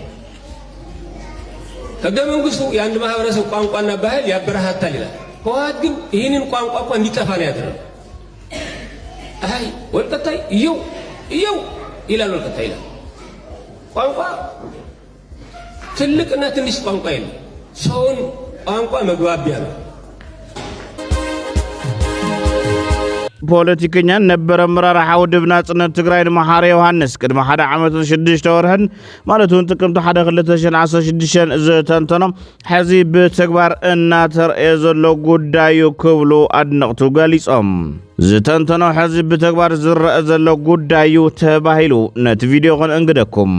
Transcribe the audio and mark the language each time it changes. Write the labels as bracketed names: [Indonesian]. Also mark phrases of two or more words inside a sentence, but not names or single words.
[Amharic] ህገ መንግስቱ የአንድ ማህበረሰብ ቋንቋና ባህል ያበረሃታል ይላል ህወሓት ግን ይህንን ቋንቋ እንኳን እንዲጠፋ ነው ያደረገው አይ ወልቀጣይ እየው ይላል ወልቀጣይ ይላል ቋንቋ ትልቅና ትንሽ ቋንቋ የለም ሰውን ቋንቋ መግባቢያ ነው [Tigrinya] ፖለቲከኛ ነበረ መራራሓ ውድብ ናጽነት ትግራይ ንመሓረ ዮሃንስ ቅድመ 1 ዓመት 6 ወርሕን ማለቱን ጥቅምቲ 1 2016 ዝተንተኖም ሕዚ ብተግባር እናተርአየ ዘሎ ጉዳዩ ክብሉ አድነቕቱ ገሊጾም ዝተንተኖ ሕዚ ብተግባር ዝረአ ዘሎ ጉዳዩ ተባሂሉ ነቲ ቪድዮ ኾን እንግደኩም